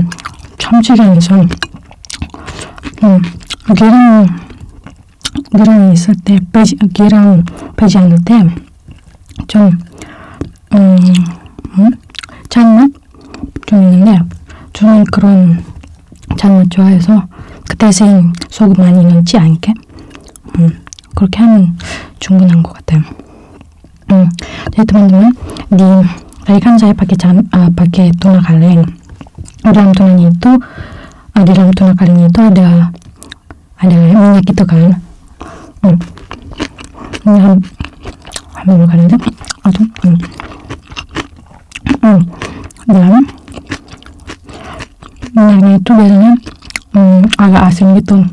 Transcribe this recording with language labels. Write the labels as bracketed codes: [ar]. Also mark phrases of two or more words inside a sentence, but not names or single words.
[ko] 참치전에서 기름이 있을 때 기름 빼지 않을 때 좀 잔맛 좀 있는데, 저는 그런 잔맛 좋아해서 그 대신 소금 많이 넣지 않게 그렇게 하면 충분한 것 같아요. [id] Jadi teman-teman, tadi kan saya pakai tuna kaleng. Di dalam tuna kaleng itu ada minyak gitu kan. Ambil kaleng itu, dalam minyaknya itu biasanya agak asin gitu.